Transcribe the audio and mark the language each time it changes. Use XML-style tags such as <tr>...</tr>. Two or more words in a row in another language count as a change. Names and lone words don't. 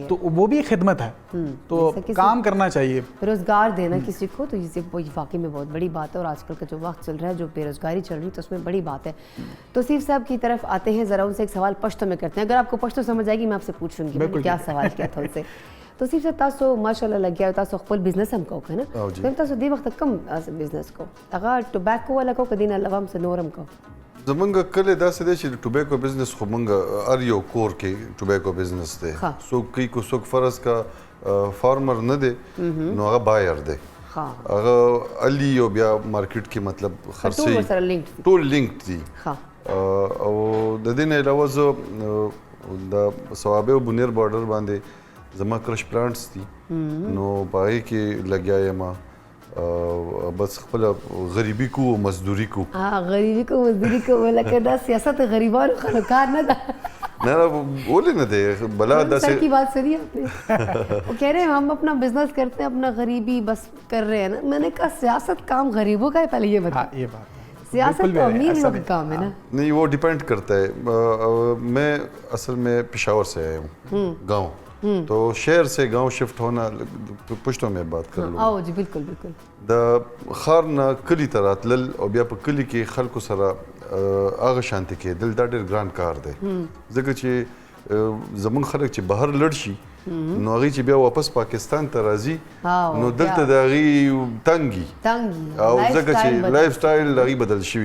<ur>تو وہ بھی ایک خدمت ہے. تو کام کرنا چاہیے, روزگار دینا کسی کو, تو یہ واقعی میں بہت بڑی بات ہے. اور آج کل کا جو وقت چل رہا ہے, جو بے روزگاری چل رہی ہے, تو اس میں بڑی بات ہے. توصیف صاحب کی طرف آتے ہیں, ذرا ان سے ایک سوال پشتو میں کرتے ہیں. اگر آپ کو پشتو سمجھ آئے گی میں آپ سے پوچھوں گی کیا سوال کیا تھا ان سے.</ur> <ps>توصیف صاحب تاسو ماشاءالله لګیا تاسو خپل بزنس هم کو کنه, تاسو دې وخت کم بزنس کو هغه ټوباکو ولا کو کدين علاوه هم نورم کو. زمونږ کله داسې دی چې</ps> <en>tobacco business</en> <ps>خو مونږ هر یو کور کې</ps> <en>tobacco business</en> <ps>دی. څوک کوي کو څوک فرض کا فارمر نه دی نو هغه بایر دی, هغه علي او بیا مارکیټ کې مطلب خرڅي ټول لینک دي. او د دې نه علاوه زه د صوابه او بنیر بارډر باندې زما کرش پلانټس دي, نو پای کې لګیا یم, بس خپل غریبی کو مزدوری کو. غریبی کو مزدوری کو لکه دا سیاست غریبانو خلکار نه ده. نه ولې نه دی بلا داسې</ps> <ur>کی بات سنی آپ نے, وہ کہہ رہے ہیں ہم اپنا بزنس کرتے ہیں, اپنا غریبی بس کر رہے ہیں نا. میں نے کہا سیاست کام غریبوں کا ہے, پہلے یہ بتا. یہ بات سیاست تو امیر لوگ کا کام ہے نا. نہیں, وہ ڈیپینڈ کرتا ہے. میں اصل میں پشاور سے آیا ہوں, گاؤں, تو شہر سے گاؤں شفٹ ہونا, پشتو میں بات کر لوں.</ur> <ps>او جی بالکل بالکل. د خار نه کلی ته راتلل او بیا په کلی کې خلکو سره هغه شانتي کېدل دا ډېر ګران کار دی, ځکه چې زمونږ خلک چې بهر لړ شي نو هغوی چې بیا واپس پاکستان ته راځي نو دلته د هغوی تنګي, او ځکه چې</ps> <en>life style</en> <ps>د هغوی بدل شوي.</ps>